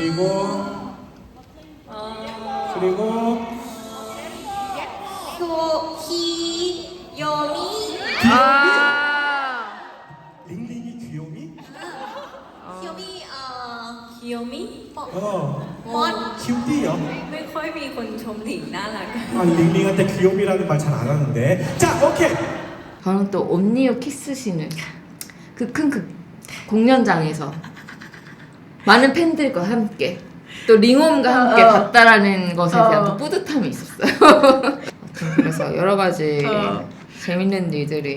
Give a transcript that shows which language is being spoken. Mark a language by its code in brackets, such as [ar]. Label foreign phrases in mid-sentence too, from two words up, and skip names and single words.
[ko] 그리고 귀요미. 링링이 귀요미? 귀요미? 어. 큐티요? [th] ไม่ค่อยมีคนชมหลิงน่ารัก [ko] 아, 링링한테 귀요미라는 말 잘 안 하는데. 자, 오케이. 저는 또 온니어 키스신을 그 큰 공연장에서 많은 팬들과 함께 또 링홈과 함께 봤다라는 것에 대한 또 뿌듯함이 있었어요. 그래서 여러 가지 재밌는 일들이